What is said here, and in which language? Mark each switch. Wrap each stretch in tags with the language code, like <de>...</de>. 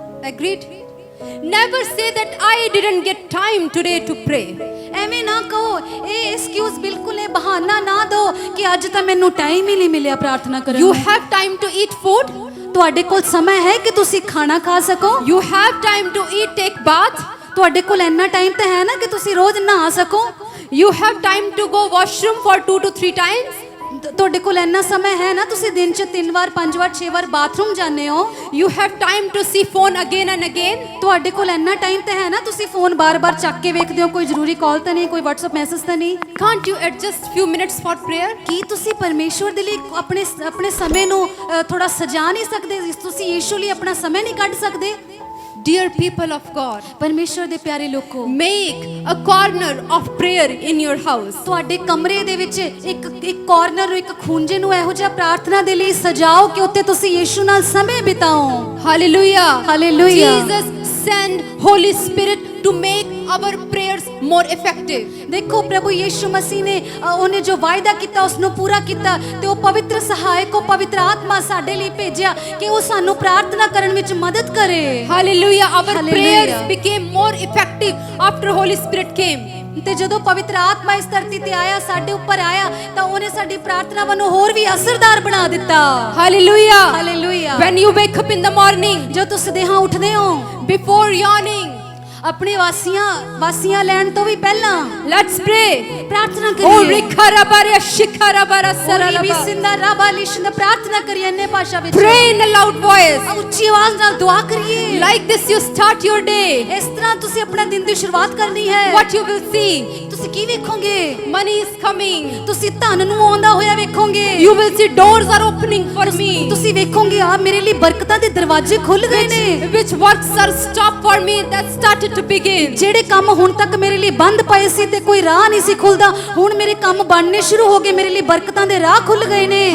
<en>Agreed? Never say that I didn't get time today to pray.</en> <pa>ਐਵੇਂ ਨਾ ਕਹੋ, ਇਹ ਐਕਸਕਿਊਜ਼ ਬਿਲਕੁਲ ਇਹ ਬਹਾਨਾ ਨਾ ਦਿਓ ਕਿ ਅੱਜ ਤਾਂ ਮੈਨੂੰ ਟਾਈਮ ਹੀ ਨਹੀਂ ਮਿਲਿਆ ਪ੍ਰਾਰਥਨਾ ਕਰਨ</pa> <en>You</en> <pa>ਦਾ।</pa> <en>have time to eat food.</en> <pa>ਤੁਹਾਡੇ ਕੋਲ ਸਮਾਂ ਹੈ ਕਿ ਤੁਸੀਂ ਖਾਣਾ ਖਾ ਸਕੋ?</pa> <en>You have time to eat, take bath.</en> <pa>ਤੁਹਾਡੇ ਕੋਲ ਇੰਨਾ ਟਾਈਮ ਤਾਂ ਹੈ ਨਾ ਕਿ ਤੁਸੀਂ ਰੋਜ਼ ਨਹਾ ਸਕੋ?</pa> <en>You have time to go washroom for 2 to 3 times.</en> <pa>ਤੁਹਾਡੇ ਕੋਲ ਇੰਨਾ ਸਮਾਂ ਹੈ ਨਾ ਤੁਸੀਂ ਦਿਨ 'ਚ 3 ਵਾਰ 5 ਵਾਰ 6 ਵਾਰ ਬਾਥਰੂਮ ਜਾਂਦੇ ਹੋ?</pa> <en>You have time to see phone again and again.</en> <pa>ਤੁਹਾਡੇ ਕੋਲ ਇੰਨਾ ਟਾਈਮ ਤਾਂ ਹੈ ਨਾ ਤੁਸੀਂ ਫੋਨ ਬਾਰ-ਬਾਰ ਚੱਕ ਕੇ ਵੇਖਦੇ ਹੋ, ਕੋਈ ਜ਼ਰੂਰੀ ਕਾਲ ਤਾਂ ਨਹੀਂ, ਕੋਈ WhatsApp ਮੈਸੇਜ ਤਾਂ ਨਹੀਂ?</pa> <en>Can't you adjust few minutes for prayer?</en> <pa>ਕੀ ਤੁਸੀਂ ਪਰਮੇਸ਼ਵਰ ਦੇ ਲਈ ਆਪਣੇ ਸਮੇਂ ਨੂੰ ਥੋੜਾ ਸਜਾ ਨਹੀਂ ਸਕਦੇ? ਤੁਸੀਂ ਯੀਸ਼ੂ ਲਈ ਆਪਣਾ ਸਮਾਂ ਨਹੀਂ ਕੱਢ ਸਕਦੇ?</pa> <en>Dear people of God,</en> <pa>ਪਰਮੇਸ਼ਵਰ ਦੇ ਪਿਆਰੇ ਲੋਕੋ,</pa> <en>make a corner of prayer in your house.</en> <pa>ਤੁਹਾਡੇ ਕਮਰੇ ਦੇ ਵਿੱਚ ਇੱਕ ਕਾਰਨਰ ਨੂੰ, ਇੱਕ ਖੂੰਜੇ ਨੂੰ ਇਹੋ ਜਿਹਾ ਪ੍ਰਾਰਥਨਾ ਦੇ ਲਈ ਸਜਾਓ ਕਿ ਉੱਥੇ ਤੁਸੀਂ ਯੀਸ਼ੂ ਨਾਲ ਸਮੇਂ ਬਿਤਾਓ।</pa> <en>Hallelujah. Hallelujah. Jesus sent Holy Spirit to make our prayers more effective.</en> <pa>ਦੇਖੋ ਪ੍ਰਭੂ ਯੀਸ਼ੂ ਮਸੀਹ ਨੇ ਉਹਨੇ ਜੋ ਵਾਅਦਾ ਕੀਤਾ ਉਸ ਨੂੰ ਪੂਰਾ ਕੀਤਾ ਤੇ ਉਹ ਪਵਿੱਤਰ ਸਹਾਇਕ, ਉਹ ਪਵਿੱਤਰ ਆਤਮਾ ਸਾਡੇ ਲਈ ਭੇਜਿਆ ਕਿ ਉਹ ਸਾਨੂੰ ਪ੍ਰਾਰਥਨਾ ਕਰਨ ਵਿੱਚ ਮਦਦ ਕਰੇ।</pa> <en>Hallelujah. Our Hallelujah. prayers became more effective after Holy Spirit came.</en> <pa>ਤੇ ਜਦੋਂ ਪਵਿੱਤਰ ਆਤਮਾ ਇਸ ਧਰਤੀ ਤੇ ਆਇਆ, ਸਾਡੇ ਉੱਪਰ ਆਇਆ, ਤਾਂ ਉਹਨੇ ਸਾਡੀ ਪ੍ਰਾਰਥਨਾਵਾਂ ਨੂੰ ਹੋਰ ਵੀ ਅਸਰਦਾਰ ਬਣਾ ਦਿੱਤਾ।</pa> <en>Hallelujah.</en> <pa>Hallelujah.</pa> <en>When you wake up in the morning,</en> <pa>ਜੋ ਤੁਸੀਂ ਦੇਹਾਂ ਉੱਠਦੇ ਹੋ,</pa> <en>before yawning,</en> <pa>ਆਪਣੇ ਵਾਸੀਆਂ ਲੈਣ ਤੋਂ ਵੀ ਪਹਿਲਾਂ</pa> <en>let's pray.</en> <pa>ਪ੍ਰਾਰਥਨਾ</pa> <en>Oh,</en> <pa>ਕਰੀਏ। rikharabara shikharabara ਵੀ saralaba. ਸਿੰਦਾ ਰਾਬਾ ਲਿਸ਼ਨਾ ਪ੍ਰਾਰਥਨਾ ਕਰੀਏ ਅੰਨੇ ਭਾਸ਼ਾ ਵਿੱਚ।</pa> <en>Pray in a loud voice.</en> <pa>ਉੱਚੀ ਆਵਾਜ਼ ਨਾਲ ਦੁਆ ਕਰੀਏ।</pa> <en>Like this you start your day.</en> <pa>ਇਸ ਤਰ੍ਹਾਂ ਤੁਸੀਂ ਆਪਣਾ ਦਿਨ ਦੀ ਸ਼ੁਰੂਆਤ ਕਰਨੀ ਹੈ।</pa> <en>What you will see?</en> <pa>ਤੁਸੀਂ ਕੀ ਵੇਖੋਗੇ?</pa> <en>Money is coming.</en> <pa>ਤੁਸੀਂ ਧਨ ਨੂੰ ਆਉਂਦਾ ਹੋਇਆ ਵੇਖੋਗੇ।</pa> <en>You will see doors are opening for me.</en> <pa>ਤੁਸੀਂ ਵੇਖੋਗੇ ਆ ਮੇਰੇ ਲਈ ਬਰਕਤਾਂ ਦੇ ਦਰਵਾਜ਼ੇ ਖੁੱਲ ਗਏ ਨੇ।</pa> <en>Which works are stopped for me that started to begin.</en> <pa>ਜਿਹੜੇ ਕੰਮ ਹੁਣ ਤੱਕ ਮੇਰੇ ਲਈ ਬੰਦ ਪਏ ਸੀ ਤੇ ਕੋਈ ਰਾਹ ਨਹੀਂ ਸੀ ਖੁੱਲਦਾ, ਹੁਣ ਮੇਰੇ ਕੰਮ ਬਣਨੇ ਸ਼ੁਰੂ ਹੋ ਗਏ, ਮੇਰੇ ਲਈ ਬਰਕਤਾਂ ਦੇ ਰਾਹ ਖੁੱਲ ਗਏ ਨੇ।</pa>